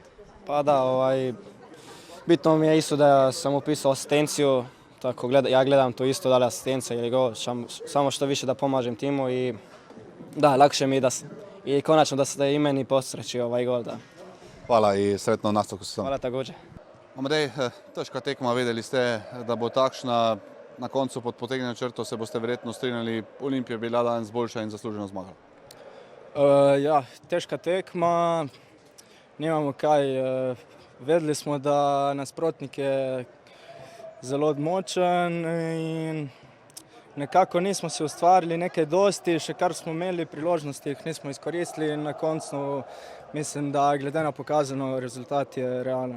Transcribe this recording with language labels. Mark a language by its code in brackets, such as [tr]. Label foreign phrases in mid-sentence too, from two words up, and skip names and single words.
[sr] Pa da, bitno mi je isto da sam upisao asistenciju, tako ja gledam to isto, da li asistencija ili gol, samo što više da pomažem timu i da, lakše mi je i konačno da se i meni posreći ovaj gol. Da. [hr] Hvala i sretno nastavku sezone. Hvala također. [sl] Amadej, težka tekma, vedeli ste, da bo takšna, na koncu pod potegnjeno črto se boste verjetno strinjali, Olimpija je bila danes boljša in zasluženo zmagala. Ja, težka tekma, nemamo kaj, vedeli smo, da nasprotnik je zelo močen in nekako nismo si ustvarili nekaj dosti, še kar smo imeli priložnosti, jih nismo izkoristili in na koncu mislim, da glede na pokazano rezultat je realen.